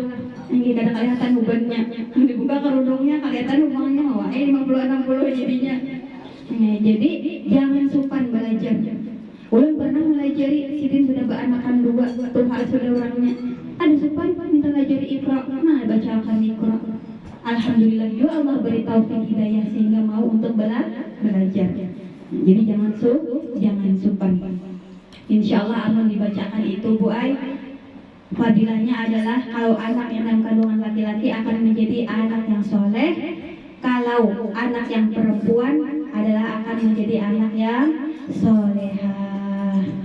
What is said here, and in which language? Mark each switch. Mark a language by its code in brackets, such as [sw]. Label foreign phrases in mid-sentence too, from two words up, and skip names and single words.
[id] Yang kita ada kelihatan ubannya, dibuka kerudungnya kelihatan ubannya wah 50-60 jadinya. [bjn] Nah, jadi jangan supan belajar. Ulun pernah melajari, sidin sudah beranakan 2, Tuhan sudah orangnya. Ada supan minta melajari Iqra, nah bacakan Iqra. [id] Alhamdulillah juga Allah beri taufik hidayah sehingga mau untuk belajar. [bjn] Jadi jangan supan. Insyaallah amun dibacakan itu Bu Ai, fadilahnya adalah kalau anak yang dalam kandungan laki-laki akan menjadi anak yang soleh, kalau anak yang perempuan adalah akan menjadi anak yang solehah.